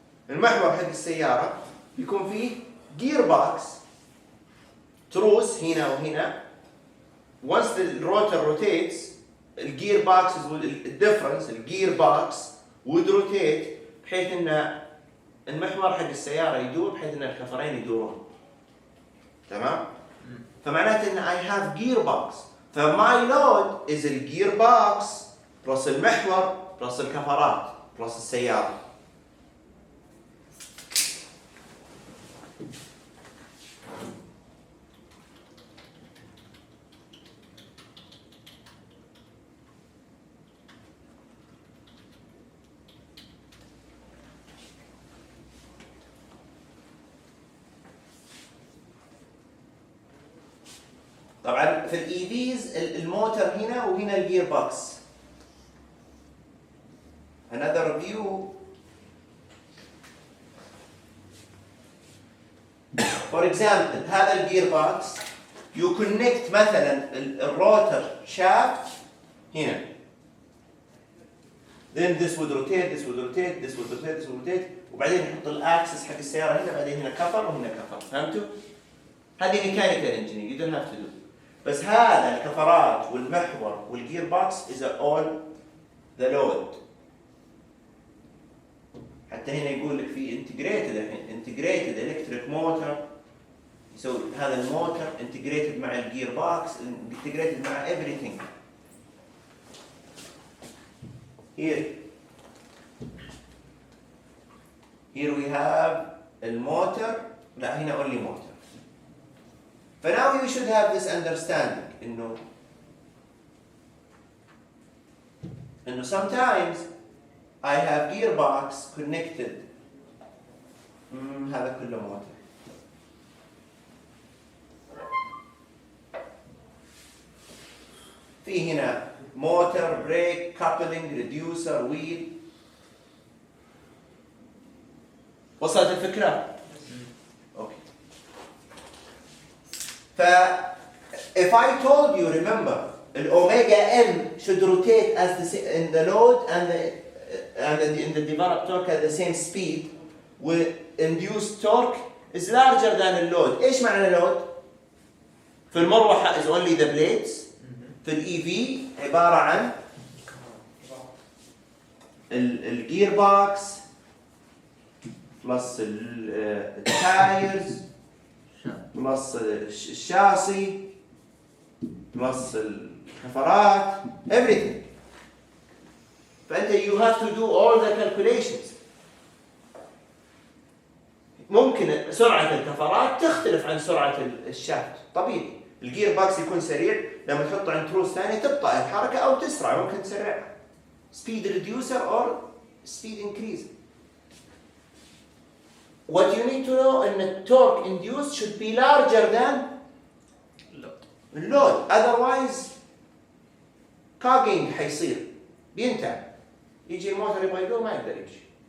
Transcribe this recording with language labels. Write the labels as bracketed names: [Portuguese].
[Arabic] المحور حق السيارة يكون فيه gearbox تروس هنا وهنا. [English] once the rotor rotates [Arabic] الgearbox الديفرنس الgearbox [English] would rotate [Arabic] بحيث ان المحور حق السيارة يدور بحيث ان الكفرين يدورون. تمام؟ فمعناته ان [English] I have gearbox. [Arabic] فماي [English] load is [Arabic] الgearbox بلس المحور بلس الكفرات بلس السيارة. طبعا في الاي فيز الموتور هنا وهنا الجير بوكس. [English] another view for example [Arabic] هذا الجير بوكس [English] you connect [Arabic] مثلا الروتر شافت هنا [English] then this would rotate [Arabic] this would rotate this would rotate this would rotate وبعدين نحط الاكسس حق السياره هنا بعدين هنا كفر وهنا كفر. فهمتوا؟ هذه ميكانيكال انجينير [English] you don't have to do. [Arabic] بس هذا الكفرات والمحور والجير بوكس [English] is all the load. [Arabic] حتى هنا يقول لك في integrated الحين integrated electric motor يسوي هذا الموتور integrated مع الجير بوكس integrated مع everything. [English] Here we have [Arabic] الموتور لا هنا [English] only motor. But now you should have this understanding إنه sometimes I have gearbox connected [Arabic] هذا كله موتور. في هنا موتور بريك [English] coupling reducer wheel. [Arabic] وصلت الفكرة؟ [English] if I told you, remember, omega m should rotate as in the load and in the developed torque at the same speed, with induced torque is larger than the load. [Arabic] ايش معنى load؟ في المروحة [English] is only the blades. [Arabic] في الاي في عبارة عن الجير بوكس بلس التايرز بلس الشاسي بلس الكفرات everything. [English] فأنت you have to do all the calculations. [Arabic] ممكن سرعة الكفرات تختلف عن سرعة الشافت طبيعي. الجير باكس يكون سريع لما تحطه عند تروس ثانية تبطأ الحركة أو تسرع ممكن تسرعها. [English] speed reducer or speed increase. What you need to know in the torque induced should be larger than load. [Arabic] Otherwise cogging حيصير بينتهي. يجي الموتور يبغى يدور ما يقدر يمشي.